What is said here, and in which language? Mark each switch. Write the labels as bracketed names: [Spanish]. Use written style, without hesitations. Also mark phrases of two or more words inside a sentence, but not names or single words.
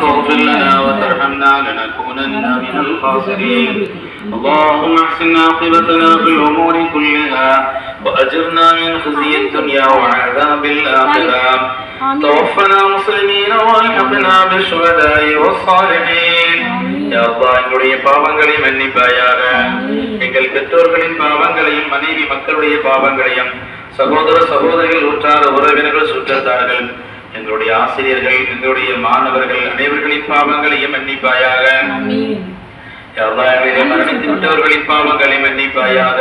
[Arabic] تغفر لنا وترحمنا لنكونن من الخاسرين. اللهم احسن عاقبتنا في الأمور كلها وأجرنا من خزي الدنيا وعذاب الآخرة. توفنا مسلمين والحقنا بالشهداء والصالحين. يا الله [Tamil] எங்களுடைய பாவங்களை மன்னிப்பாயாக. எங்கள் பெற்றோர்களின் பாவங்களையும் மனைவி மக்களுடைய பாவங்களையும் சகோதர சகோதரிகள் உற்றார உறவினர்கள் சுற்றத்தார்கள் எங்களுடைய ஆசிரியர்கள் எங்களுடைய மாணவர்கள் அனைவர்களின் பாவங்களையும் மன்னிப்பாயாக. மரணித்து விட்டவர்களின் பாவங்களை மன்னிப்பாயாக.